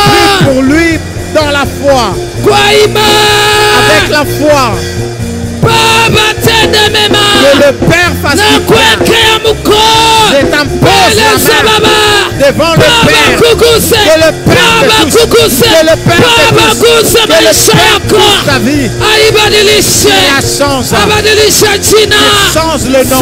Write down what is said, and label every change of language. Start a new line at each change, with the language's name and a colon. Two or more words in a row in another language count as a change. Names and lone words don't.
French: Prie pour lui dans la foi.
Swahili: Kwa imani.
French: Avec la foi.
Swahili: Baba tende mema.
French: Que le Père fasse du bien. Je t'impose la main devant le Père. Que le Père te touche. Que le Père te touche. Que le Père touche ta vie. Et la change. Change le nom.